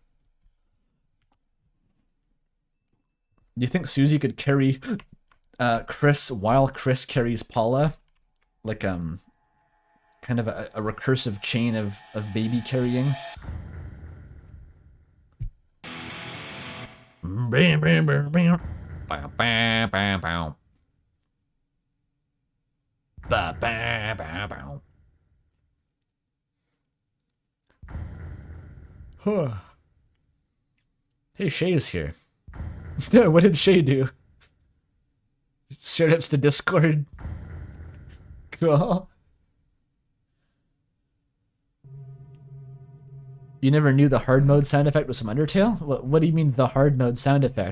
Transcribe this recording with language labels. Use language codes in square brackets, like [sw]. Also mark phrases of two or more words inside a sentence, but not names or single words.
[en] Do you think Susie could carry Chris while Chris carries Paula? Like kind of a recursive chain of baby carrying? Bam, bam, bam, bam. Bow, bow, bow, bow. Ba, ba, ba, ba. Huh. Hey, Shay's here. What did Shay do? Shoutouts to Discord. Cool. You never knew the hard mode sound effect was from Undertale? What do you mean the hard mode sound effect?